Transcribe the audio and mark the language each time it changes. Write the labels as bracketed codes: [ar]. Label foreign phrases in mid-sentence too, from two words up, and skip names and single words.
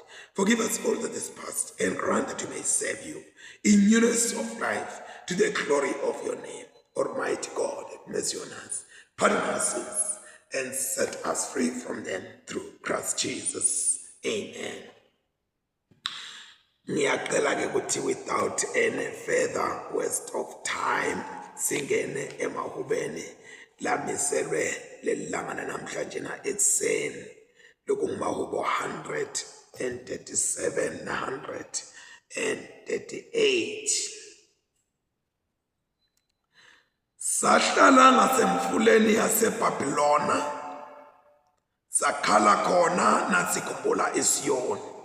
[en] Forgive us all that is past, and grant that we may serve you in newness of life to the glory of your name. Almighty God, have mercy on us, pardon our sins, and set us free from them through Christ Jesus. [zu] Amen. Ngiyacela ke ukuthi [en] without any further waste of time [zu] singene emahubeni lamiselwe lelilangana namhlanje na ekuseni lokungumahubo 137 na 138. Sahlala ngasemfuleni yaseBhabhilona sakhala khona nasikhumbula iSiyoni.